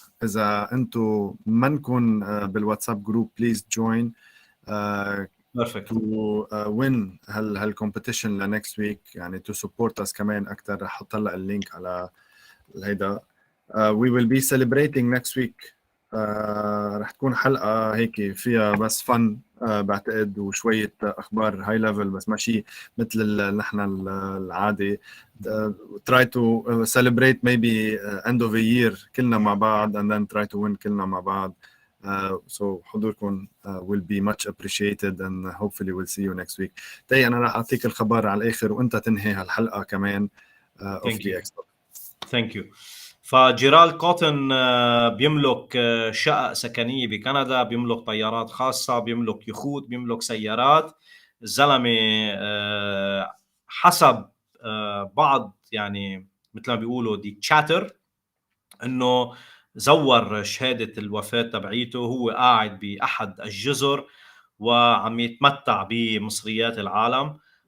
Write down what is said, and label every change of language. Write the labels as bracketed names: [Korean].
[Arabic] اذا انتم منكن بالواتساب جروب [English] please join perfect to win هالكومبيتيشن لنكست week, يعني to support us [Arabic] كمان اكثر. رح احط لك اللينك على هيدا. [English] we will be celebrating next week. [Arabic] رح تكون حلقة هيك فيها بس فن بعتقد، وشوية أخبار [English] هاي ليفل، [Arabic] بس ماشي مثل نحن العادي. [English] try to celebrate maybe end of a year [Arabic] كلنا مع بعض [English] and then try to win كلنا مع بعض. So [Arabic] حضوركم [English] will be much appreciated and hopefully we'll see you next week. [Arabic] تاي أنا راح أعطيك الخبر على الآخر وأنت تنهي هالحلقة كمان [English] of Dxtalks. Thank you. [Arabic] فجيرالد كوتن بيملك شقق سكنية بكندا، بيملك طيارات خاصة، بيملك يخوت، بيملك سيارات. الزلمة حسب بعض يعني مثل ما بيقولوا دي تشاتر انه زور شهادة الوفاة تبعيته هو قاعد بأحد الجزر وعم يتمتع بمصريات العالم.